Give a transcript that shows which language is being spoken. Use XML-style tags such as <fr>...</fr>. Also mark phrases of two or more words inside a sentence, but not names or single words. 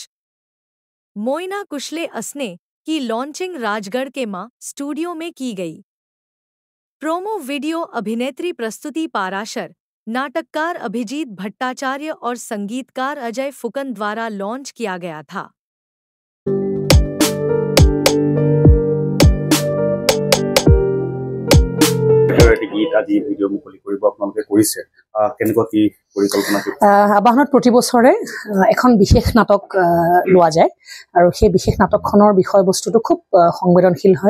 <hi>मोइना कुशले असने की लॉन्चिंग राजगढ़ के मां स्टूडियो में की गई। प्रोमो वीडियो अभिनेत्री प्रस्तुति पाराशर, नाटककार अभिजीत भट्टाचार्य और संगीतकार अजय फुकन द्वारा लॉन्च किया गया था।</hi> <as>আবাহনত প্ৰতি বছৰে এখন বিশেষ নাটক লোৱা যায় আৰু সেই বিশেষ নাটকখনৰ বিষয়বস্তুটো খুব সংবেদনশীল হয়।</as>